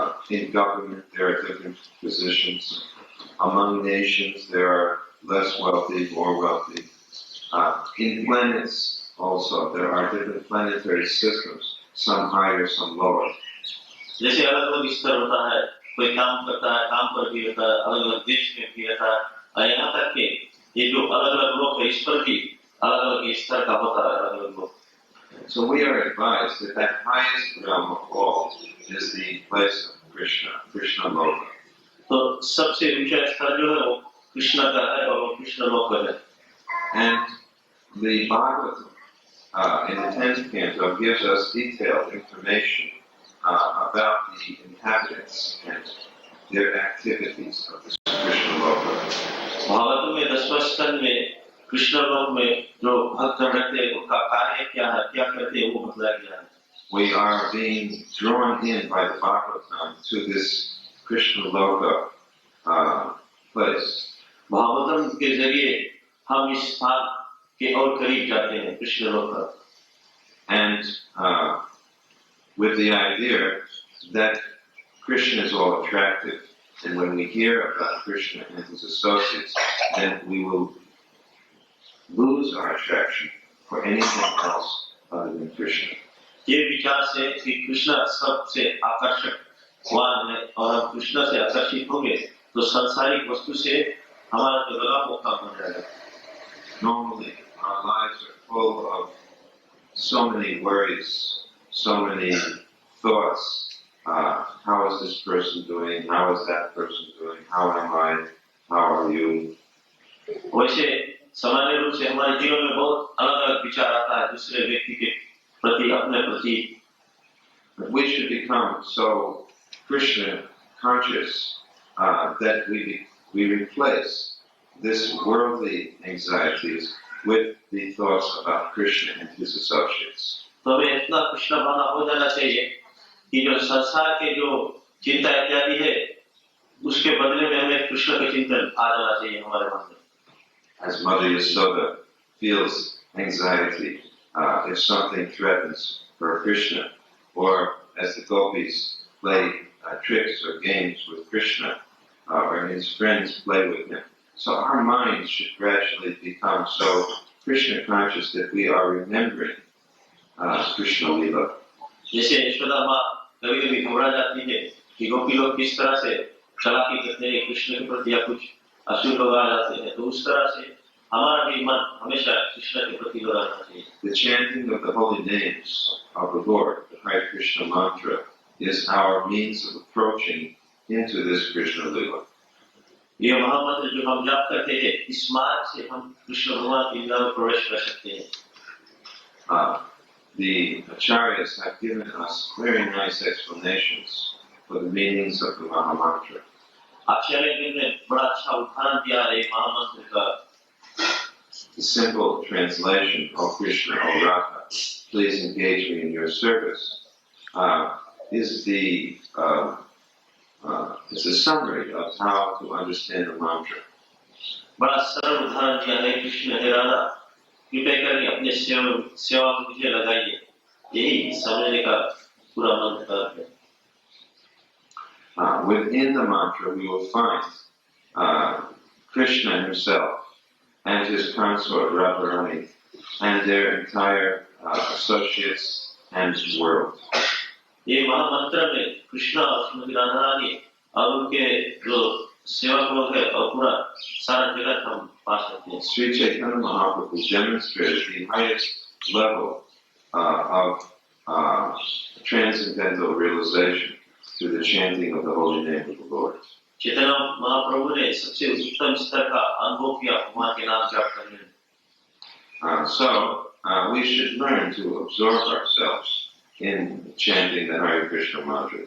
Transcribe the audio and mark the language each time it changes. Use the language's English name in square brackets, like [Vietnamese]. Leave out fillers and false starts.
[English] In government, there are different positions. Among nations, there are less wealthy, more wealthy. In planets, also, there are different planetary systems, some higher, some lower. [Hindi] जैसे अलग-अलग स्तर होता है, कोई काम करता है, काम पर भी होता है, अलग-अलग देश में भी होता है, और यहाँ तक कि ये जो अलग-अलग लोग हैं, इस पर भी अलग-अलग स्तर का होता है, अलग-अलग लोग. [English] So we are advised that that highest realm of all is the place of Krishna, Krishna Loka. [Hindi] तो सबसे ऊंचा स्तर जो है वो कृष्ण का है और वो कृष्ण लोक है. [English] And the Bhagavatam in the 10th canto gives us detailed information about the inhabitants and their activities of this Krishna Loka. [Hindi] Bhagavat में 10वें स्कंद में कृष्ण लोक में जो भक्त रहते हैं उनका कार्य क्या है, क्या करते हैं, वो बताया गया है. [English] We are being drawn in by the Bhagavatam to this Krishna Loka place. [Hindi] Bhagavatam के जरिए हम इस स्थान के और करीब जाते हैं, कृष्ण लोक. [English] And with the idea that Krishna is all attractive, and when we hear about Krishna and his associates, then we will lose our attraction for anything else other than Krishna. [Hindi] ये विचार से कि कृष्ण सबसे आकर्षक वान है और हम कृष्ण से आकर्षित होंगे तो सांसारिक वस्तु से हमारा जो लगाव वो कम हो जाएगा. [English] Normally, our lives are full of so many worries, so many thoughts. How is this person doing? How is that person doing? How am I? How are you? [Hindi] वैसे सामान्य रूप से हमारे जीवन में बहुत अलग-अलग विचार आता है दूसरे व्यक्ति के प्रति, अपने प्रति. [English] But we should become so Krishna conscious that we replace this worldly anxieties with the thoughts about Krishna and his associates. [Hindi] तो हमें इतना कृष्ण भावना हो जाना चाहिए कि जो संसार के जो चिंता इत्यादि है उसके बदले में हमें कृष्ण का चिंतन आ जाना चाहिए हमारे मन में. [English] As Mother Yasoda feels anxiety if something threatens her Krishna, or as the gopis play tricks or games with Krishna, or his friends play with him. So our minds should gradually become so Krishna conscious that we are remembering Krishna Leela. [Hindi] जैसे यशोदा माँ कभी-कभी घबरा जाती है कि गोपी लोग किस तरह से चालाकी करते हैं कृष्ण के प्रति या कुछ असुर लोग आ जाते हैं, तो उस तरह से हमारा भी मन हमेशा कृष्ण के प्रति लगा रहना चाहिए. [English] The chanting of the holy names of the Lord, the Hare Krishna mantra, is our means of approaching into this Krishna Leela. [Hindi] ये महामंत्र जो हम जाप करते हैं इस मार्ग से हम कृष्ण भगवान की लीला में प्रवेश कर सकते हैं. [English] The acharyas have given us very nice explanations for the meanings of the Mahamantra. [Hindi] आचार्य ने बड़ा अच्छा उदाहरण दिया है महामंत्र का. [English] The simple translation, "O Krishna, O Radha, please engage me in your service," is a summary of how to understand the mantra. [Hindi] बड़ा सरल उदाहरण दिया है, कृष्ण हे राधा कृपया करके अपने सेवा में मुझे लगाइए, यही समझने का पूरा मंत्र है. [English] Within the mantra, we will find Krishna himself and his consort Radharani and their entire associates and world. [Hindi] ये महामंत्र में कृष्ण और श्रीमती राधा रानी और उनके जो सेवक लोग हैं और पूरा सारा जगत हम पा सकते हैं. [English] Sri Chaitanya Mahaprabhu demonstrated the highest level of transcendental realization through the chanting of the holy name of the Lord. [Hindi] Chaitanya Mahaprabhu ने सबसे उत्तम स्तर का अनुभव किया भगवान के नाम जाप करने में. [English] So we should learn to absorb ourselves in chanting the Hare Krishna mantra.